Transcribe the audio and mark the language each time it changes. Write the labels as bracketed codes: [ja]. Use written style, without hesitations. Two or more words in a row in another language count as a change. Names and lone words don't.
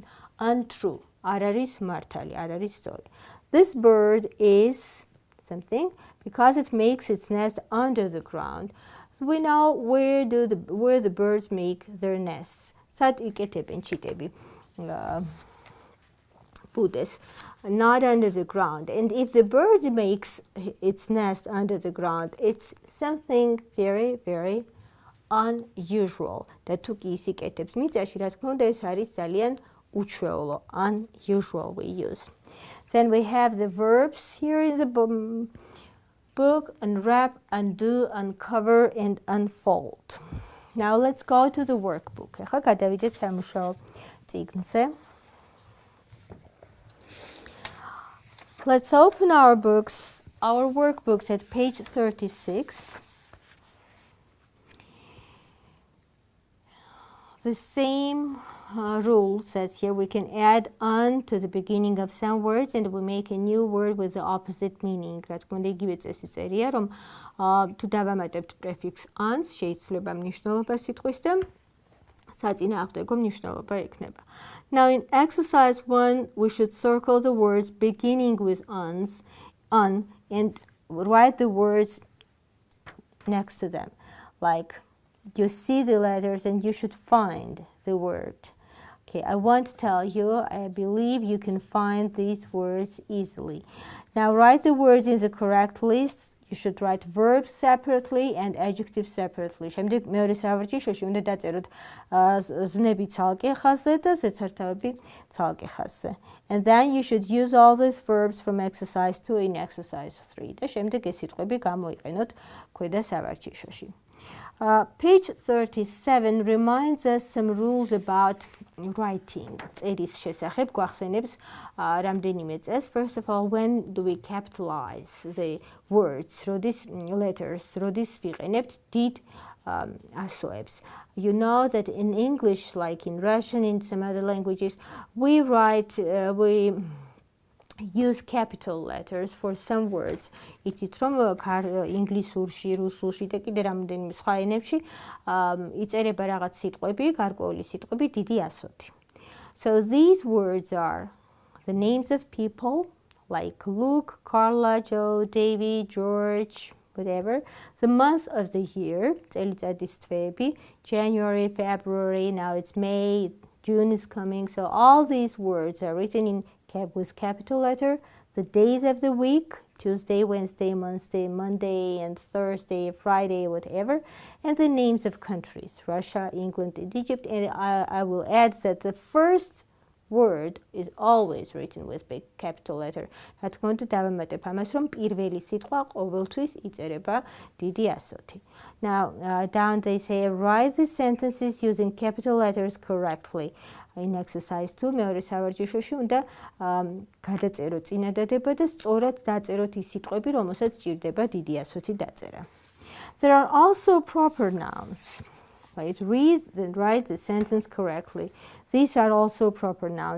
[en] Untrue. [ka] არ არის mārtali, არ არის სწორი. [en] This bird is something because it makes its nest under the ground. We know where the birds make their nests. [ka] Სად იკეთებენ ჩიტები ბუდეს? [en] Not under the ground. And if the bird makes its nest under the ground, it's something very, very unusual. [ka] და თუ კი ის იკეთებს მიწაში, რა თქმა უნდა, ეს არის ძალიან უჩვეულო. [en] Unusual we use. Then we have the verbs here in the book: unwrap, undo, uncover, and unfold. Now let's go to the workbook. [ka] ახლა გადავიდეთ სამუშაო წიგნზე. [en] Let's open our workbooks at page 36. The same rule says here we can add "un" to the beginning of some words and we make a new word with the opposite meaning. [ka] რა თქმა უნდა, იგივე წესი წერია, რომ თუ დავამატებთ prefix "uns", შეიძლება მნიშვნელობა სიტყვის და საწინააღმდეგო მნიშვნელობა ექნება. [en] Now in exercise 1, we should circle the words beginning with "uns", "un", and write the words next to them. Like, you see the letters and you should find the word. Okay, I won't tell you. I believe you can find these words easily. Now write the words in the correct list. You should write verbs separately and adjectives separately. [ka] შემდეგ მეორე სავარჯიშოში უნდა დაწეროთ ზნები ცალკე ხაზზე და ზეცართავები ცალკე ხაზზე. [en] And then you should use all these verbs from exercise 2 in exercise 3. [ka] და შემდეგ ეს სიტყვები გამოიყენოთ ქვედა სავარჯიშოში. [en] Page 37 reminds us some rules about writing. [ka] წერის შესახებ გვახსენებს რამდენიმე წესს. [en] First of all, when do we capitalize the words? [ka] როდის letters, როდის ვიყენებთ დიდ ასოებს. [en] You know that in English, like in Russian, in some other languages, we use capital letters for some words. [ka] იცით რომ ინგლისურში, რუსულში და კიდე რამდენიმე სხვა ენებში იწერება რაღაც სიტყვები, გარკვეული სიტყვები დიდი ასოთი. [en] So these words are the names of people like Luke, Carla, Joe, Davy, George, whatever. The month of the year, [ka] წელიწადის თვეები, [en] January, February, now it's May, June is coming. So all these words are written with capital letter. The days of the week, Tuesday, Wednesday, Monday, and Thursday, Friday, whatever. And the names of countries, Russia, England, and Egypt. And I will add that the first word is always written with big capital letter. [ka] რა თქმა უნდა, დავამატებ ამას, რომ პირველი სიტყვა ყოველთვის იწერება დიდი ასოთი. [en] Now, down they say, write the sentences using capital letters correctly. In exercise 2, [ka] მეორე სავარჯიშოში უნდა გადაწეროთ წინადადება და სწორად დაწეროთ ის სიტყვები, რომელსაც ჭირდება დიდი ასოთი დაწერა. [en] There are also proper nouns. Right? Read and write the sentence correctly. These are also proper nouns.